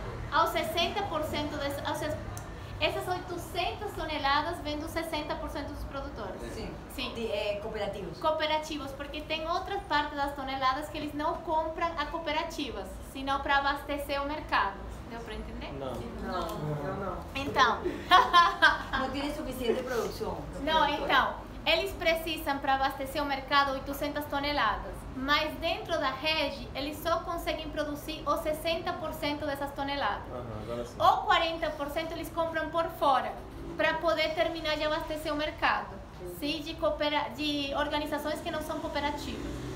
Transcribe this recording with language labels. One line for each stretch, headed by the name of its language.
Portuguese: Aos 60% dessas, ou seja, essas 800 toneladas vêm dos 60% dos produtores. Sim. Sim. Cooperativos. Cooperativos, porque tem outra parte das toneladas que eles não compram a cooperativas, senão para abastecer o mercado. Deu para entender? Não.
Spanish: No.
Portuguese: Então.
Spanish: No tiene suficiente producción.
Portuguese: Não, então. Eles precisam para abastecer o mercado 800 toneladas, mas dentro da rede eles só conseguem produzir os 60% dessas toneladas. Agora sim. Ou 40% eles compram por fora, para poder terminar de abastecer o mercado, sim, de organizações que não são cooperativas.